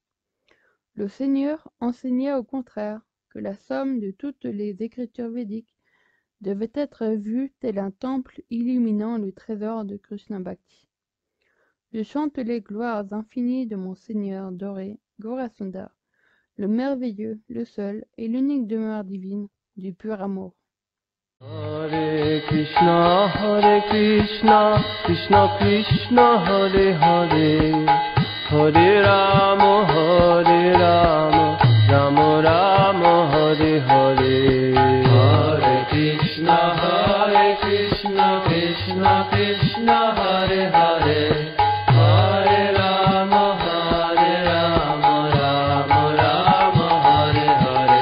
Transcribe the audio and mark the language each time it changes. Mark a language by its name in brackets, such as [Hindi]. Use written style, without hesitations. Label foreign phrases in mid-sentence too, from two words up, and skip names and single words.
[French] Le Seigneur enseigna au contraire que la somme de toutes les écritures védiques devait être vue tel un temple illuminant le trésor de Krishna Bhakti. Je chante les gloires infinies de mon Seigneur doré, Gaurasundar, le merveilleux, le seul et l'unique demeure divine du pur amour. [Sanskrit] Hare Krishna, Krishna Krishna, Hare Hare, Hare Rama, Rama Rama, Hare Hare. Hare Krishna, Krishna Krishna, Hare Hare, Hare Rama, Rama Rama, Hare Hare.